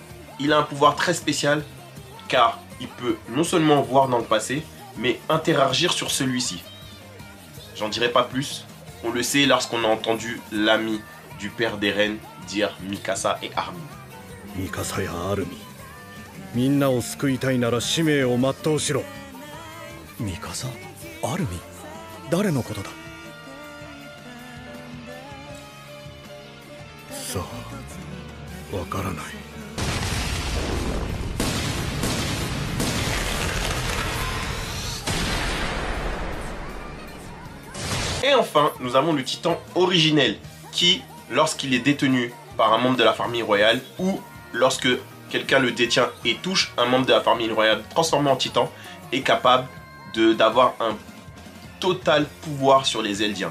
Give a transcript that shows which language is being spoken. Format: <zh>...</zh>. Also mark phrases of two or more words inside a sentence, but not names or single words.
<fr>Il a un pouvoir très spécial, car il peut non seulement voir dans le passé, mais interagir sur celui-ci. J'en dirai pas plus, on le sait lorsqu'on a entendu l'ami du père d'Eren dire Mikasa et Armin. Mikasa et Armin.</fr> <ja>みんなを救いたいなら使命を全うしろ。ミカサ、アルミ、誰のことだ。さあ、わからない。</ja> <fr>Et enfin, nous avons le titan originel qui, lorsqu'il est détenu par un membre de la famille royale ou lorsque quelqu'un le détient et touche un membre de la famille royale transformé en titan, est capable d'avoir un total pouvoir sur les Eldiens.</fr>